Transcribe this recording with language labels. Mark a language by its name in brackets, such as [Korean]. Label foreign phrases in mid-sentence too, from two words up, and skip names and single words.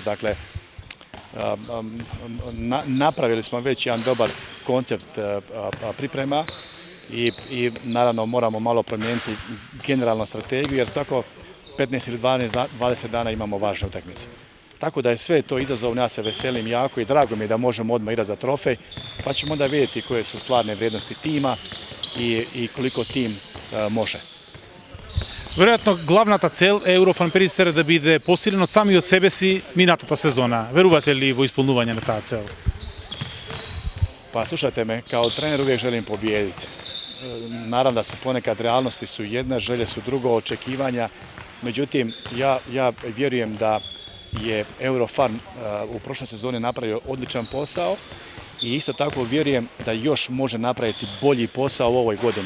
[Croatian] Dakle, napravili smo već jedan dobar koncept priprema i naravno moramo malo promijeniti generalnu strategiju jer svako 15 ili 20 dana imamo važne utakmice. Tako da je sve to izazovno, ja se veselim jako i drago mi je da možemo odmah igrati za trofej, pa ćemo onda vidjeti koje su stvarne vrijednosti tima i koliko tim može. [Macedonian] Веројатно главната цел е Eurofarm Перистер да биде посилен од самиот себе си минатата сезона. Верувате ли во исполнување на таа цел? [Croatian] Pa slušajte me, kao trener uvijek želim pobijediti. Naravno da su ponekad realnosti su jedna, želje su drugo, očekivanja. Međutim, ja vjerujem da je Eurofarm u prošloj sezoni napravio odličan posao i isto tako vjerujem da još može napraviti bolji posao u ovoj godini.